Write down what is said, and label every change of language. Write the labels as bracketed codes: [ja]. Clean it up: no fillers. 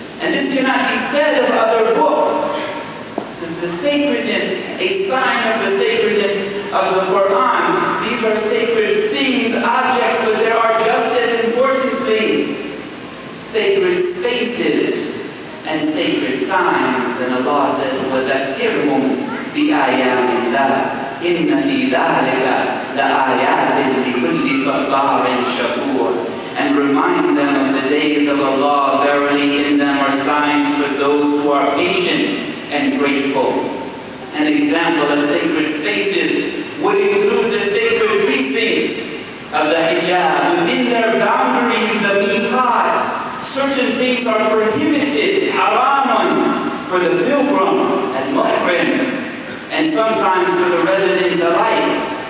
[en] And this cannot be said of other books. This is the sacredness, a sign of the sacredness of the Quran. These are sacred things, objects, but there are just as importantly sacred spaces and sacred times. And Allah says, [ar] وَذَكِّرْهُمْ بِآيَاتِ اللَّهِ إِنَّ فِي ذَلِكَ لَآيَاتٍ لِكُلِّ صَبَّارٍ شَكُورٍ. [en] And remind them of the days of Allah. Verily in them are signs for those who are patient and grateful. An example of sacred spaces would include the sacred precincts of the hijab. Within their boundaries, the miqat, certain things are prohibited, haramun, for the pilgrim and muhrim, and sometimes for the residents alike.